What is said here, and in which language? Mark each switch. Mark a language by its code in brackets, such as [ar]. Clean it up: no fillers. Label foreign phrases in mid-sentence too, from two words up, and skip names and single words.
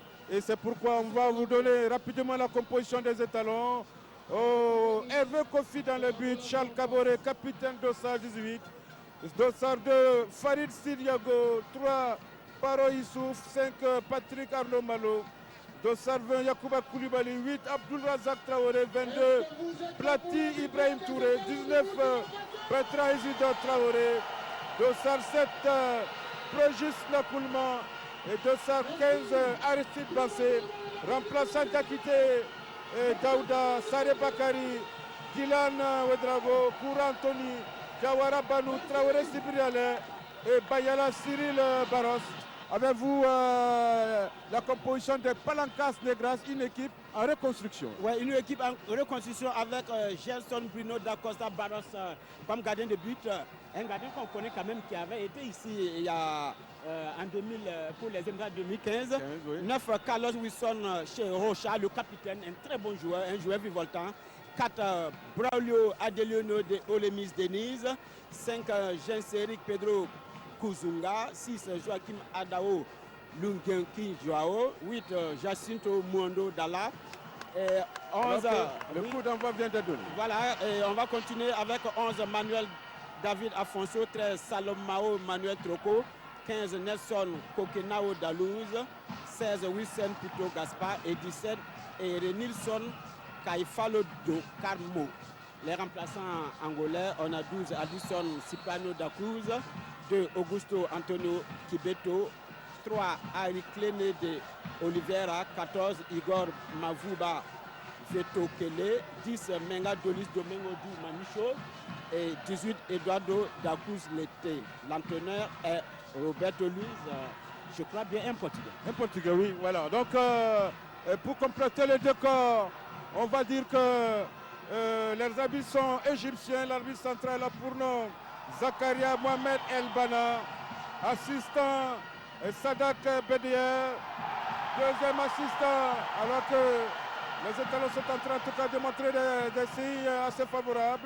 [fr] Et c'est pourquoi on va vous donner rapidement la composition des étalons. Oh, Hervé Kofi dans le but, Charles Kaboré, capitaine Dossard 18. Dossard 2, Farid Sidiago, 3, Paro Issouf, 5, Patrick Arnaud Malo. Dossard 20, Yacouba Koulibaly, 8, Abdul Razak Traoré, 22, Plati Ibrahim Touré, 19, Petra Isidore Traoré. Dossard 7, Progis Nakoulman et 215 Aristide Bassé, remplaçant d'Akité Daouda, Sare Bakari, Dylan Ouedrago, Koura Anthony, Jawara Banou, Traoré Sibrialé et Bayala Cyril Barros. Avez-vous la composition de Palancas Negras, une équipe en reconstruction? Oui, une équipe en reconstruction avec Gerson Bruno Dacosta Barros comme gardien de but. Un gardien qu'on connaît quand même qui avait été ici il y a en 2000 pour les éliminatoires 2015. Oui. 9, Carlos Wilson chez Rocha, le capitaine, un très bon joueur, un joueur vivoltant. 4, Braulio Adeliono de Olemis Denise. 5, Jens-Éric Pedro Kuzunga. 6, Joachim Adao Lungenki Joao, 8 Jacinto Mundo Dalla, et 11 Le coup d'envoi vient de donner. voilà, et on va continuer avec 11 Manuel David Afonso, 13 Salomao Manuel Troco, 15 Nelson Kokenao Dalouse, 16 Wilson Pito Gaspar et 17 et Renilson Kaifalo do Carmo. Les remplaçants angolais, on a 12 Addison Cipano da Cruz, 2 Augusto Antonio Kibeto, 3 Ari Clene de Oliveira, 14 Igor Mavuba Veto Kele, 10 Menga Dolis Domingo du Manicho et 18 Eduardo da Cruz Lete. L'entraîneur est Roberto Luiz, je crois bien un Portugais. Un Portugais, oui, voilà. Donc, pour compléter le décor, on va dire que les arbitres sont égyptiens. L'arbitre central a pour nom Zakaria Mohamed El Bana, assistant Sadak Bedier, deuxième assistant, alors que les étalons sont en train en tout cas de montrer des signes assez favorables.